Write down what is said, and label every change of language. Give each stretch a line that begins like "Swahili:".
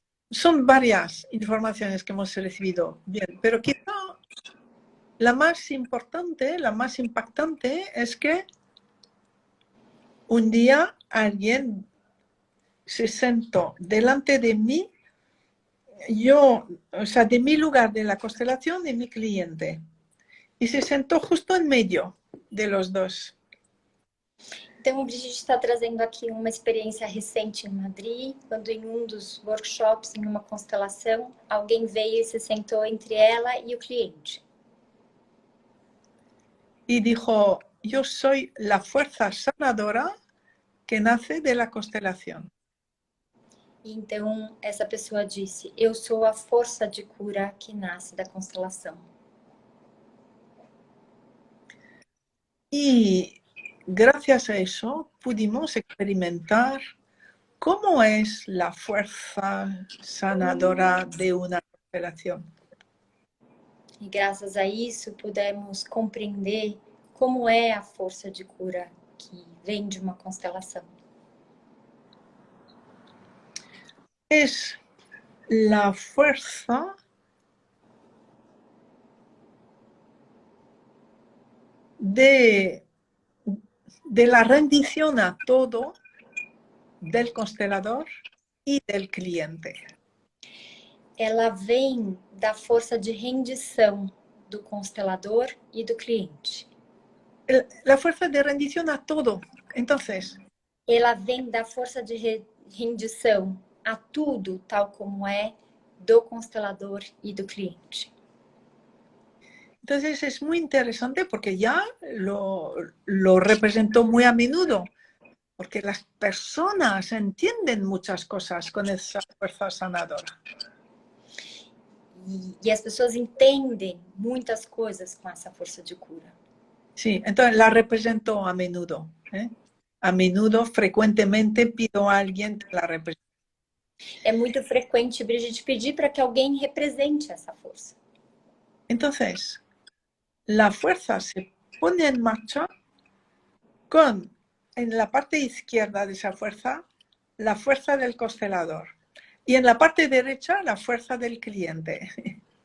Spanish: Son varias informaciones que hemos recibido, bien, pero quizá la más importante, la más impactante es que un día alguien se sentó delante de mí, o sea, de mi lugar de la constelación de mi cliente, y se sentó justo en medio de los dos.
Portuguese: Então, o Brigitte está trazendo aqui uma experiência recente em Madrid, quando em um dos workshops, em uma constelação, alguém veio e se sentou entre ela e o cliente.
Spanish: Y dijo, yo soy la fuerza sanadora que nace de la constelación.
Portuguese: Então, essa pessoa disse, eu sou a força de cura que nasce da constelação.
Spanish: Y gracias a eso pudimos experimentar cómo es la fuerza sanadora de una constelación.
Portuguese: E graças a isso pudemos compreender como é a força de cura que vem de uma constelação.
Spanish: Es la fuerza de la rendición a todo del constelador y del cliente.
Portuguese: Ela vem da força de rendição do constelador e do cliente.
Spanish: La fuerza de rendición a todo. Entonces,
Portuguese: ela vem da força de rendição a tudo, tal como é, do constelador e do cliente.
Spanish: Entonces es muy interesante porque ya lo representó muy a menudo, porque las personas entienden muchas cosas con esa fuerza sanadora.
Portuguese: E as pessoas entendem muitas coisas com essa força de cura.
Spanish: Sí, entonces la representó a menudo. A menudo, frecuentemente pido a alguien que la represente.
Portuguese: É muito frequente, Brigitte, pedir para que alguém represente essa força.
Spanish: Entonces, la fuerza se pone en marcha con, en la parte izquierda de esa fuerza, la fuerza del constelador. Y en la parte derecha, la fuerza del cliente.